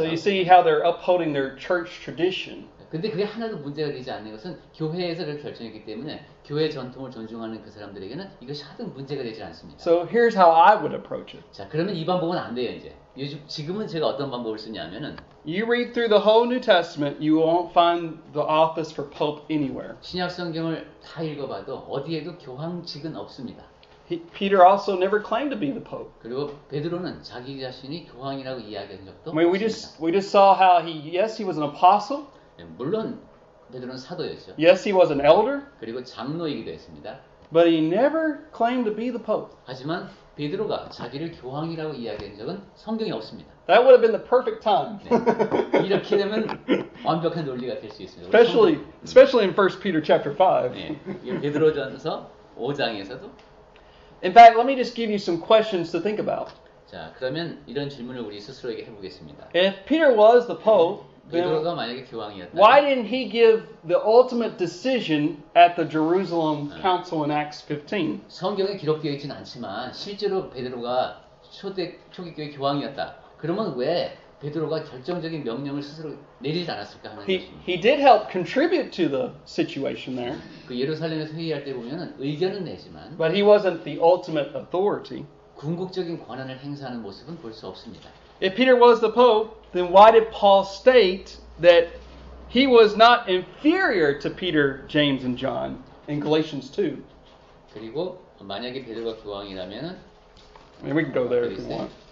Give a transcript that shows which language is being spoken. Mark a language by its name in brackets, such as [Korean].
[English] So you see how they're upholding their church tradition. [Korean] 근데 그게 하나도 문제가 되지 않는 것은 교회에서 그렇게 결정했기 때문에 교회 전통을 존중하는 그 사람들에게는 이것이 하등 문제가 되지 않습니다. [English] So here's how I would approach it. [Korean] 자, 그러면 이 방법은 안 돼요, 이제. 지금은 제가 어떤 방법을 쓰냐면은 [English] You read through the whole New Testament, you won't find the office for pope anywhere. [Korean] 신약 성경을 다 읽어봐도 어디에도 교황직은 없습니다. [English] Peter also never claimed to be the pope. [Korean] 그리고 베드로는 자기 자신이 교황이라고 이야기한 적도 [English] I mean, [Korean] 없습니다. [English] we just saw how he was an apostle. [Korean] 물론 베드로는 사도였죠. [English] Yes, he was an elder. [Korean] 그리고 장로이기도 했습니다. [English] But he never claimed to be the pope. [Korean] 하지만 베드로가 자기를 교황이라고 이야기한 적은 성경에 없습니다. [English] That would have been the perfect time. [Korean] 네. 이렇게 되면 완벽한 논리가 될 수 있습니다. [English] Especially in 1 Peter chapter 5. [Korean] 네. 베드로전서 5장에서도 [English] In fact, let me just give you some questions to think about. [Korean] 자, 그러면 이런 질문을 우리 스스로에게 해보겠습니다. [English] If Peter was the pope, then [Korean] 베드로가 만약에 교황이었다면 [English] why didn't he give the ultimate decision at the Jerusalem Council in Acts 15? [Korean] 성경에 기록되어 있지는 않지만 실제로 베드로가 초기교회 교황이었다. 그러면 왜 베드로가 결정적인 명령을 스스로 내리지 않았을까 하는 것입니다. [English] He did help contribute to the situation there, [Korean] 그 예루살렘에서 회의할 때 보면은 의견은 내지만 [English] but he wasn't the ultimate authority. [Korean] 궁극적인 권한을 행사하는 모습은 볼 수 없습니다. [English] If Peter was the pope, then why did Paul state that he was not inferior to Peter, James, and John in Galatians 2? [Korean] 그리고 만약에 베드로가 교황이라면은 [English] I mean, we can go there if you want.